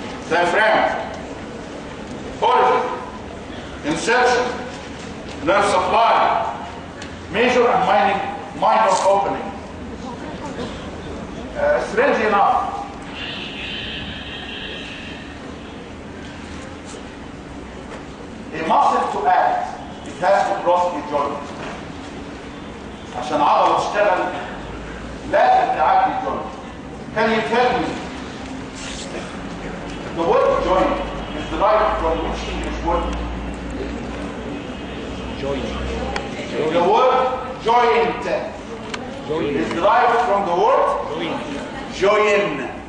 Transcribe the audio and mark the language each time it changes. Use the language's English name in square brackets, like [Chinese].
[English] Diaphragm, origin, insertion, nerve supply, major and minor opening. Strange enough, a muscle to act, it has to cross a joint. [Arabic] عشان عضلة تشتغل لازم تعدي الجوينت. [English] Can you tell me the word joint is derived from which English word? Joint. The word joint is derived from the word join.